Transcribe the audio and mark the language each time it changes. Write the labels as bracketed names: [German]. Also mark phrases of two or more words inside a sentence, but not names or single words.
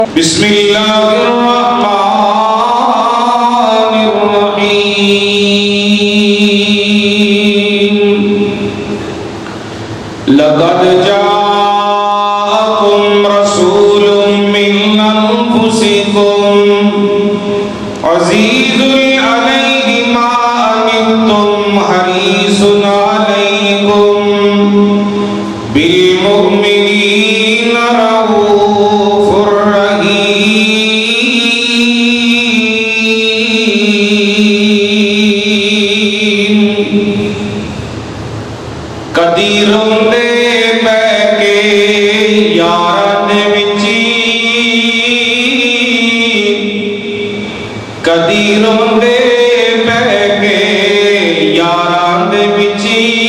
[Arabic] بسم اللہ الرحمن الرحیم لقد جاءکم رسول من انفسکم عزیز علیہ ما عنتم حریص علیکم بالمؤمنین رؤوف رحیم [Punjabi] کدی روندے پے کے یاراں دے وچی کدی روندے پے کے یاراں دے وچی